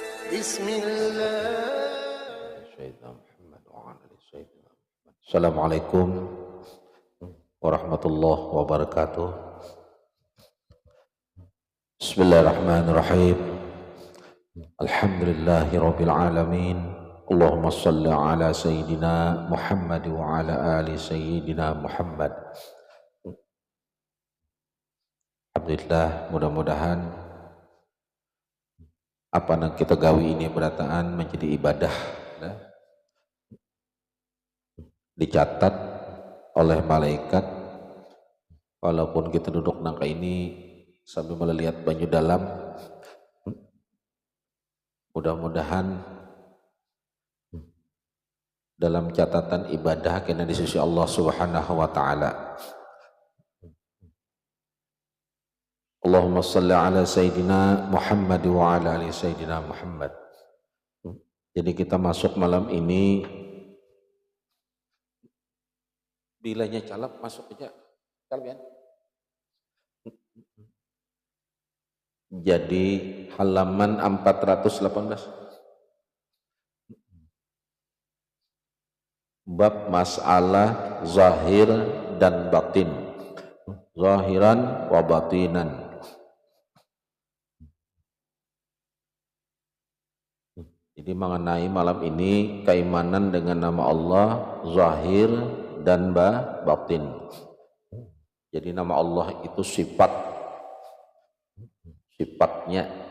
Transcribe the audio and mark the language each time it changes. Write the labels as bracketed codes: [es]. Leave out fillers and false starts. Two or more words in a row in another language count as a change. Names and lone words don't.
[ar] السلام عليكم ورحمة الله وبركاته. بسم الله الرحمن الرحيم. الحمد لله رب العالمين. اللهم صل على سيدنا محمد وعلى آل سيدنا محمد. [bjn] Alhamdulillah, mudah-mudahan apa yang kita gawi ini berataan menjadi ibadah, dicatat oleh malaikat. Walaupun kita duduk nangka ini sambil melihat banyu dalam, mudah-mudahan dalam catatan ibadah kena di sisi Allah [ar] سبحانه وتعالى. اللهم صل على سيدنا محمد وعلى آل سيدنا محمد. [bjn] Jadi kita masuk malam ini, bilanya calap masuk aja. Calap ya. Jadi halaman 418. Bab masalah zahir dan batin. [ar] ظاهرا وباطنا. [bjn] Jadi mengenai malam ini keimanan dengan nama Allah zahir dan batin. Jadi nama Allah itu sifatnya.